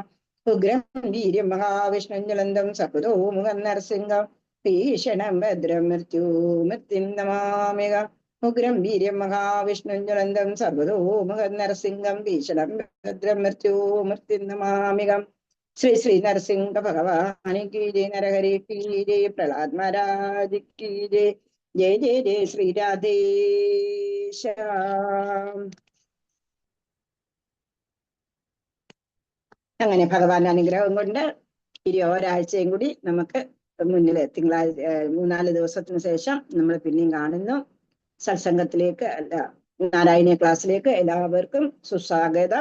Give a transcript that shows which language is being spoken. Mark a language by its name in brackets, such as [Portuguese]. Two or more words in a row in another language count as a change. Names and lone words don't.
[Sanskrit] ഉഗ്രം വീര്യം മഹാവിഷ്ണും ജ്വലന്തം സർവതോമുഖം നരസിംഹം ഭീഷണം ഭദ്രം മൃത്യുമുക്തിം നമാമ്യഹം। ഉഗ്രം വീര്യം മഹാവിഷ്ണും ജ്വലന്തം സർവതോമുഖം നരസിംഹം ഭീഷണം ഭദ്രം മൃത്യുമുക്തിം നമാമ്യഹം। [Hindi] श्री श्री नरसिंह भगवान की जय, नरहरि की जय, प्रहलाद महाराज की जय, जय जय जय श्री राधेश्याम। [Malayalam] അങ്ങനെ ഭഗവാൻ അനുഗ്രഹം കൊണ്ട് ഒരാഴ്ചയും കൂടി നമുക്ക് മുന്നിൽ തിങ്കളാഴ്ച 3-4 ദിവസത്തിന് ശേഷം നമ്മൾ പിന്നെയും കാണുന്നു. സത്സംഗത്തിലേക്ക് നാരായണീയ ക്ലാസ്സിലേക്ക് എല്ലാവർക്കും സുസ്വാഗതം.